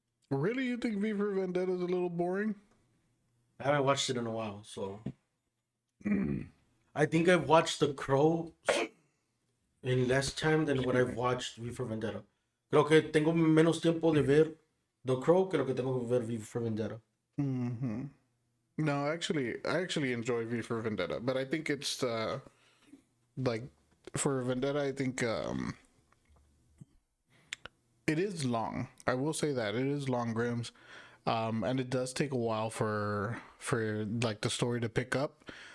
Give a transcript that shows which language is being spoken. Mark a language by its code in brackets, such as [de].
[en] Really, you think V for Vendetta is a little boring? I haven't watched it in a while, so I think I've watched The Crow in less time than what I've watched V for Vendetta. [es] Creo que tengo menos tiempo de ver The Crow que lo que tengo que ver V for Vendetta. [en] Mm-hmm. No, I actually enjoy V for Vendetta, but I think it's like for Vendetta, I think it is long. I will say that it is long, Grims, and it does take a while for like the story to pick up.